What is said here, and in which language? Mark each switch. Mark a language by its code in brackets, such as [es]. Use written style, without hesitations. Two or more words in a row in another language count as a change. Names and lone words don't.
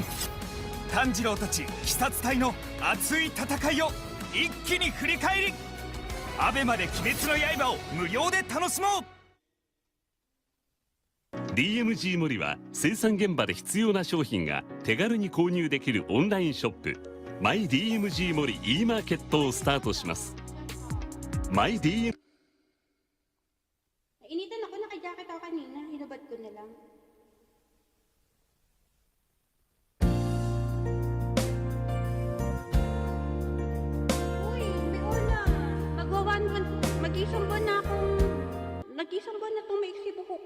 [ja] 炭治郎たち鬼殺隊の熱い戦いを一気に振り返り、アベマで「鬼滅の刃」を無料で楽しもう。 DMG 森は生産現場で必要な商品が手軽に購入できるオンラインショップマイ DMG 森 e マーケットをスタートします。マイ DM [tl] Nainitan ako, naka-jacket ako kanina. Hinubad ko na lang. Uy, may ulam. Mag-isang buwan na akong... Nag-isang buwan na itong maiksi buko ko.